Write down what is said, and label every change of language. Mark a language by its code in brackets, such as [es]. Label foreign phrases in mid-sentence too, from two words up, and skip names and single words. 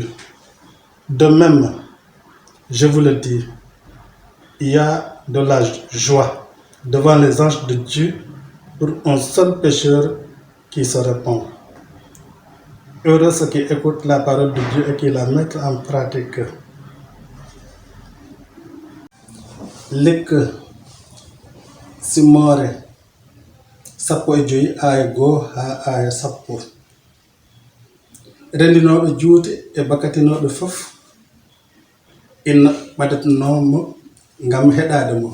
[fr] De même, je vous le dis, il y a de la joie devant les anges de Dieu pour un seul pécheur qui se repent. Heureux ceux qui écoutent la parole de Dieu et qui la mettent en pratique. [ff] Lik Simore sappo e joyi aya goo ha aya sappo. Rendinoɗo juuɗe e bakatinoɗo fof ina ɓadatanomo ngam heɗade mo.